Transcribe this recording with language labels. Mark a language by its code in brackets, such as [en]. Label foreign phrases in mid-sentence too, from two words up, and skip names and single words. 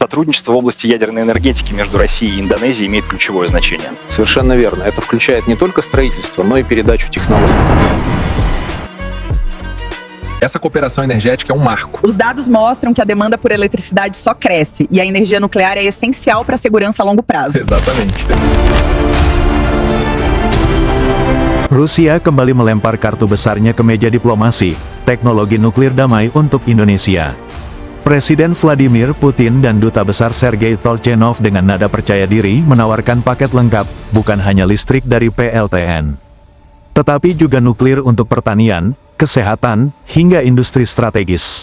[ru] Сотрудничество в области ядерной энергетики между Россией и Индонезией имеет ключевое значение. Совершенно верно. Это включает не только строительство, но и передачу технологий. [pt] Essa cooperação energética é marco. Os dados mostram que a demanda por eletricidade só cresce e a energia nuclear é essencial para a segurança a longo prazo. Exatamente. [id] Rusia kembali melempar kartu besarnya ke meja diplomasi, teknologi nuklir damai untuk Indonesia. Presiden Vladimir Putin dan Duta Besar Sergei Tolchenov dengan nada percaya diri menawarkan paket lengkap, bukan hanya listrik dari PLTN, tetapi juga nuklir untuk pertanian, kesehatan, hingga industri strategis.